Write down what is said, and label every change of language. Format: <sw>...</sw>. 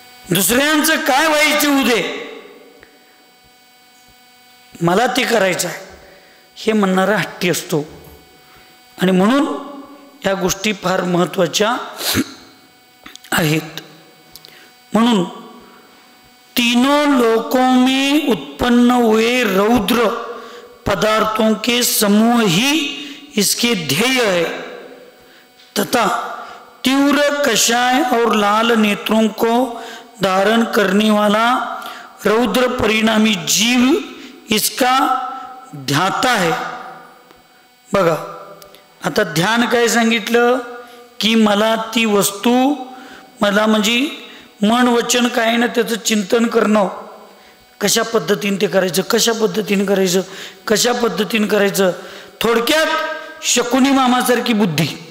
<mr>दुसऱ्यांचं काय व्हायचं होऊ दे, मला ते करायचं आहे हे म्हणणारा हट्टी असतो. आणि म्हणून या गोष्टी फार महत्त्वाच्या आहेत.</mr> <hi>म्हणून तीनों लोकों में उत्पन्न हुए रौद्र पदार्थों के समूह ही इसके ध्येय है, तथा तीव्र कषाय और लाल नेत्रों को धारण करने वाला रौद्र परिणामी जीव इसका ध्याता है.</hi> <mr>बघा आता ध्यान काय सांगितलं की मला ती वस्तू, मला म्हणजे मन वचन काय ना त्याचं चिंतन करणं, कशा पद्धतीने ते करायचं, कशा पद्धतीने करायचं, कशा पद्धतीने करायचं. थोडक्यात शकुनी मामासारखी बुद्धी.</mr>